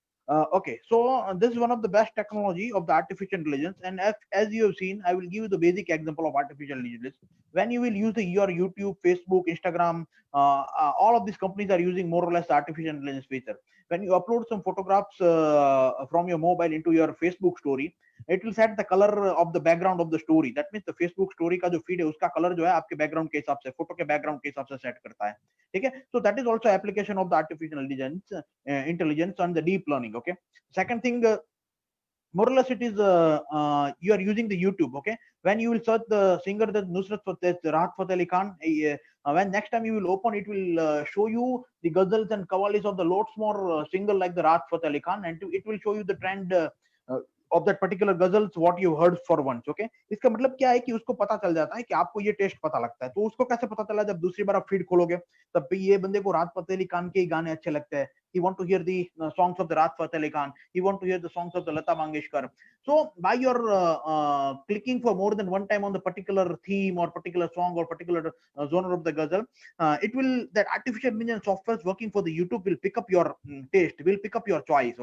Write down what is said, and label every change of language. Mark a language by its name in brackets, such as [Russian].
[English] Okay, so this is one of the best technology of the artificial intelligence, and as you have seen, I will give you the basic example of artificial intelligence. When you will use your YouTube, Facebook, Instagram, all of these companies are using more or less the artificial intelligence feature. When you upload some photographs from your mobile into your Facebook story, it will set the color of the background of the story. That means the Facebook story [Hindi] का जो feed है उसका color जो है आपके background के हिसाब से, photo के background के हिसाब से set करता है. ठीक है? [English] So that is also application of the artificial intelligence and the deep learning. Okay. Second thing, more or less it is you are using the YouTube. Okay. When you will search the singer that Nusrat Fateh, Rahat Fateh Ali Khan, when next time you will open, it will show you the ghazals and qawwalis of the lots more singer like the Rahat Fateh Ali Khan, and it will show you the trend of that particular ghazals what you heard for once. Okay. [Hindi] इसका मतलब क्या है कि उसको पता चल जाता है कि आपको ये टेस्ट पता लगता है. तो उसको कैसे पता चला? जब दूसरी बार आप फीड खोलोगे तब भी ये बंदे को राहत फतेह अली खान के ही गाने अच्छे लगते हैं. [English] He want to hear the songs of the Rahat Fateh Ali Khan. He want to hear the songs of the Lata Mangeshkar. So by your clicking for more than one time on the particular theme or particular song or particular genre of the ghazal, it will, that artificial intelligence software working for the YouTube will pick up your taste, will pick up your choice.